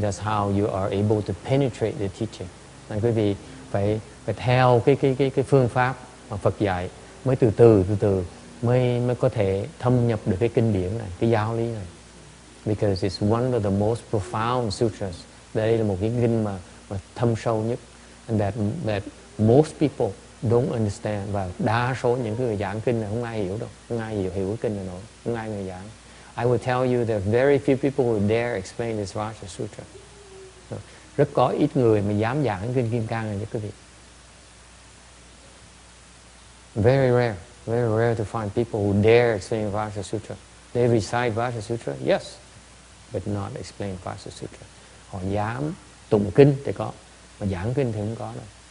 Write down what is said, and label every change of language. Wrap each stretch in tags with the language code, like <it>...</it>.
<en>That's how you are able to penetrate the teaching.</en> <vi>Nên quý vị phải theo cái phương pháp mà Phật dạy, mới từ từ mới có thể thâm nhập được cái kinh điển này, cái giáo lý này.</vi> <en>Because it's one of the most profound sutras.</en> <vi>Đây là một cái kinh mà thâm sâu nhất,</vi> <en>and that most people don't understand,</en> <vi>và đa số những người giảng kinh này không ai hiểu đâu, không ai hiểu cái kinh này nổi, không ai người giảng.</vi> <en>I will tell you there are very few people who dare explain this Vajra Sutra.</en> <vi>Rất có ít người mà dám giảng kinh Kim Cang này cho quý vị.</vi> <en>Very rare to find people who dare explain Vajra Sutra. They recite Vajra Sutra, yes, but not explain Vajra Sutra.</en> <vi>Họ dám tụng kinh thì có, mà giảng kinh thì không có đâu.</vi>